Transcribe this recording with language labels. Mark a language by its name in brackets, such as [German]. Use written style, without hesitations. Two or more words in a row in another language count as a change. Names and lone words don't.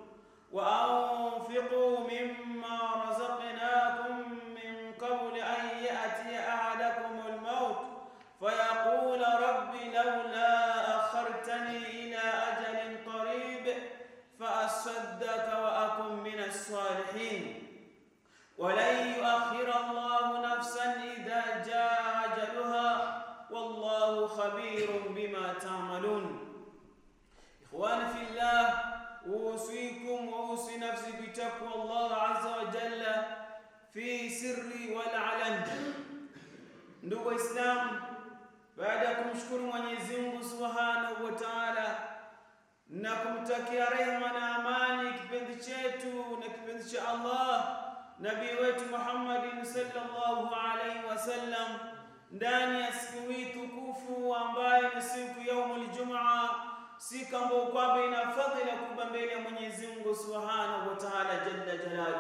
[Arabic] وأنفقوا مما رزقناكم من قبل أن يأتي أحدكم الموت فيقول رب لولا أخرتني إلى أجل قريب فأصدق وأكن من الصالحين ولن يؤخر الله نفسا إذا جاء أجلها والله خبير بما تعملون. إخواني في الله، أوصيكم وأوصي نفسي بتقوى الله عز وجل في سر والعلن. [Swahili] Ndugu Islam, baada ya kumshukuru Mwenyezi Mungu [Arabic] سبحانه وتعالى [Swahili] na kumtakia rehema na amani kipenzi chetu na kipenzi cha Allah Nabii wetu Muhammad [Arabic] صلى الله عليه وسلم, [Swahili] ndani ya siku hii tukufu ambayo ni siku [Arabic] يوم الجمعة, [Swahili] siku ambayo kwamba ina fadhila kubwa mbele ya Mwenyezi Mungu [Arabic] سبحانه وتعالى جل جلاله.